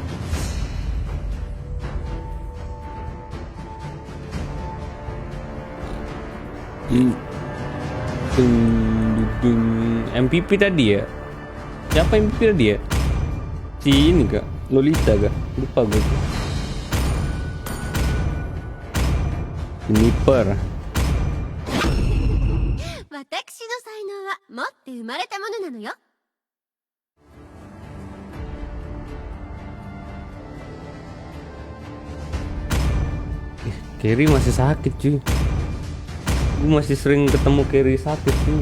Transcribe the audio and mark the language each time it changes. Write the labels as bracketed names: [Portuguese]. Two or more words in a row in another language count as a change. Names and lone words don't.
[Indonesian] Seigiを MVP tadi ya? Siapa MVP tadi ya? Si ini kak? Lolita kak? Lupa gue. [English] Sniper. [Japanese] 私の才能は持って生まれたものなのよ。 [Indonesian] Carry masih sakit cuy. Gue masih sering ketemu Carry sakit cuy.